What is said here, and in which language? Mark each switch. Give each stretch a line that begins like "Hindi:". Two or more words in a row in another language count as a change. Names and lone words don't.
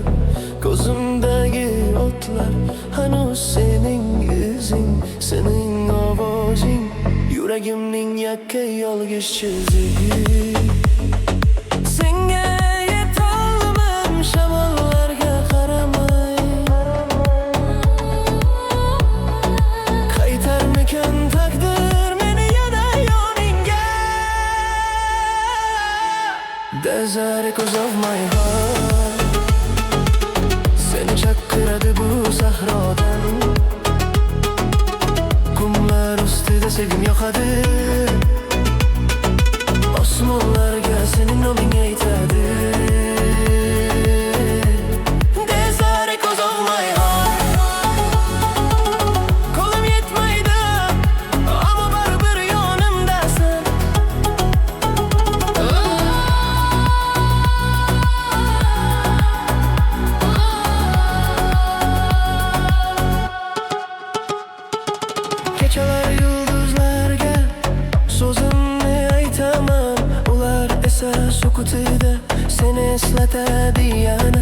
Uzbek: Ko'zimdagi o'tlar hanuz sening izing, sening ovozing yuragimning yakka yolg'iz chizig'i. Senga yetolmam shamollarga qaramay, qaytarmikan taqdir meni yana yoningga.
English: Desert echoes of my heart,
Uzbek: seni chaqiradi bu sahrodan. Qumlar ustida sevgim yoqadi, osmonlarga sening noming aytadi.
English: Desert echoes of my heart,
Uzbek: qo'lim yetmaydi ammo baribir yonimdasan. Kechalar yulduzlarga so'zimni aytaman, ular esa sukutida seni eslatadi yana.